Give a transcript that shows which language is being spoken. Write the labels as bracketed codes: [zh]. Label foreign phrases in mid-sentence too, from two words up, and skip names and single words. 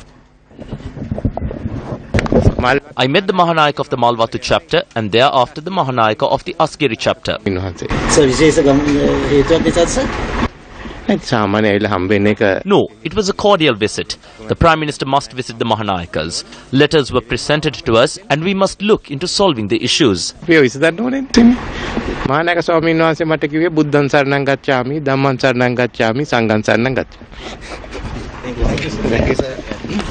[en] I met the Mahanayake of the Malwathu chapter and thereafter the Mahanayake of the Asgiri chapter. No, it was a cordial visit. The Prime Minister must visit the Mahanayakes. Letters were presented to us and we must look into solving the issues. [si] මහානායක ස්වාමීන් වහන්සේ මට කිව්වේ [pi] Buddhan saranang gacchami, Dhamman saranang gacchami, Sanghan saranang gacchami. [en] Thank you, sir.